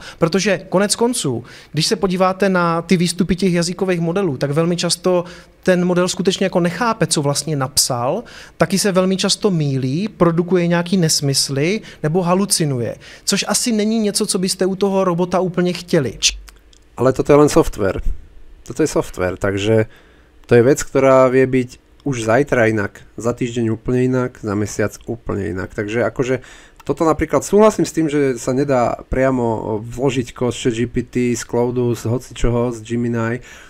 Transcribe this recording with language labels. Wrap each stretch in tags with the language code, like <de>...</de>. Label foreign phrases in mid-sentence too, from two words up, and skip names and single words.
<cs>Protože konec konců, když se podíváte na ty výstupy těch jazykových modelů, tak velmi často ten model skutečně jako nechápe, co vlastně napsal, taky se velmi často mýlí, produkuje nějaký nesmysly nebo halucinuje. Což asi není něco, co byste u toho robota úplně chtěli.</cs> <sk>Ale toto je len software. Toto je software, takže to je vec, ktorá vie byť už zajtra inak, za týždeň úplne inak, za mesiac úplne inak. Takže akože toto napríklad súhlasím s tým, že sa nedá priamo vložiť kód z ChatGPT, z Cloudu, z hocičoho, z Gemini</sk>